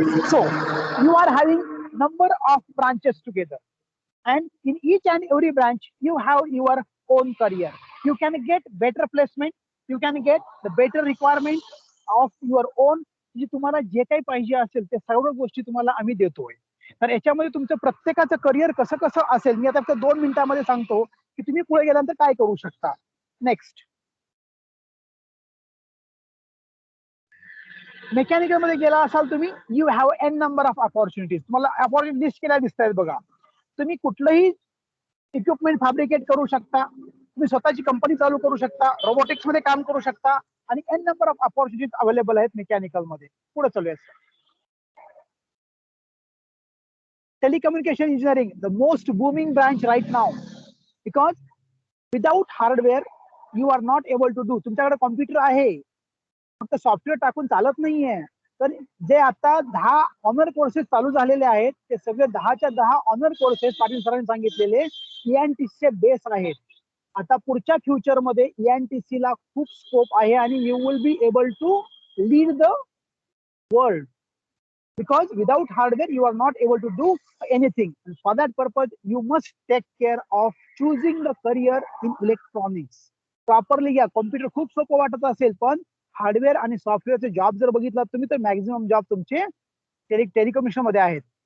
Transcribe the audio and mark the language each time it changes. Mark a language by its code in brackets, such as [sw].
[en] So you are having number of branches together, and in each and every branch you have your own career. You can get better placement, you can get the better requirement of your own. [mr] जे तुम्हाला जे काही पाहिजे असेल ते सर्व गोष्टी तुम्हाला आम्ही देतोय. तर याच्यामध्ये तुमचं प्रत्येकाचं करिअर कसं कसं असेल मी आता 2 मिनिटांमध्ये सांगतो की तुम्ही पुढे गेल्यानंतर काय करू शकता. नेक्स्ट. मेकॅनिकल मध्ये गेला असाल तुम्ही, [en] You have an number of opportunities. [mr] तुम्हाला अपॉर्च्युनिटी लिस्ट केल्या दिसत आहेत बघा. तुम्ही कुठलंही इक्विपमेंट फॅब्रिकेट करू शकता, तुम्ही स्वतःची कंपनी चालू करू शकता, रोबोटिक्स मध्ये काम करू शकता, आणि N number of opportunities available आहेत मेकॅनिकल मध्ये. पुढे चालूया. [en] Telecommunication engineering, the most booming branch right now, because without hardware you are not able to do. [mr] तुमच्याकडे कॉम्प्युटर आहे, फक्त सॉफ्टवेअर टाकून चालत नाहीये. तर जे आता 10 ऑनर कोर्सेस चालू झालेले आहेत ते सगळे 10च्या 10 ऑनर कोर्सेस पाटील सरांनी सांगितलेले ENTC चे बेस आहेत. आता पुढच्या फ्युचर मध्ये ENTC ला खूप स्कोप आहे आणि [en] You will be able to lead the world. Because without hardware, you are not able to do anything. And for that purpose, you must take care of choosing the career in electronics. [mr] Properly घ्या. Computer खूप सोपं वाटत असेल, पण hardware आणि सॉफ्टवेअरचे job जर बघितला तुम्ही तर मॅक्झिमम जॉब तुमचे टेलिकम्युनिकेशन मध्ये आहेत.